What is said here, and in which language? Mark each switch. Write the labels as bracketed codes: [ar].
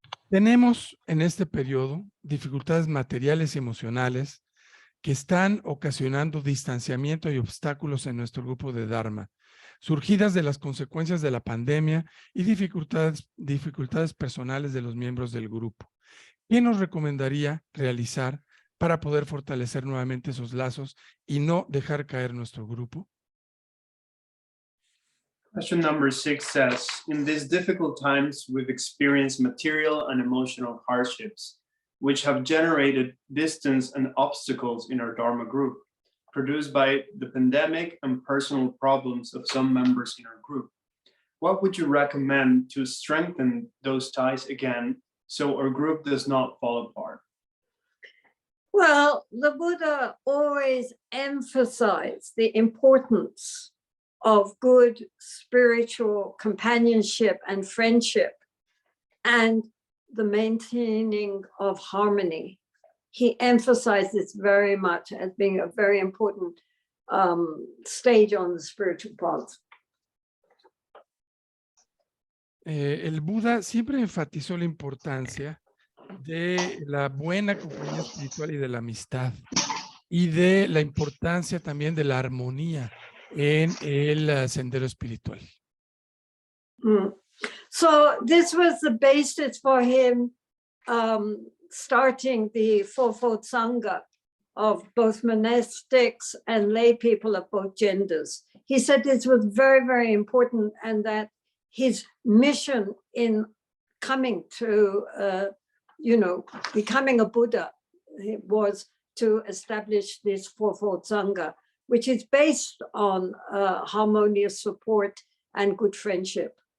[es] Tenemos en este periodo dificultades materiales y emocionales que están ocasionando distanciamiento y obstáculos en nuestro grupo de Dharma, surgidas de las consecuencias de la pandemia y dificultades personales de los miembros del grupo. ¿Qué nos recomendaría realizar para poder fortalecer nuevamente esos lazos y no dejar caer nuestro grupo? [en] Question number 6 says, in these difficult times, we've experienced material and emotional hardships, which have generated distance and obstacles in our Dharma group, produced by the pandemic and personal problems of some members in our group. What would you recommend to strengthen those ties again so our group does not fall apart? Well, the Buddha always emphasized the importance of good spiritual companionship and friendship and the maintaining of harmony. He emphasized this very much as being a very important stage on the spiritual path. [es] el Buda siempre enfatizó la importancia de la buena compañía espiritual y de la amistad, y de la importancia también de la armonía en el sendero espiritual. Mm. [en] So this was the basis for him starting the Fourfold Sangha of both monastics and lay people of both genders. He said this was very, very important, and that his mission in coming to, becoming a Buddha was to establish this Fourfold Sangha, which is based on harmonious support and good friendship.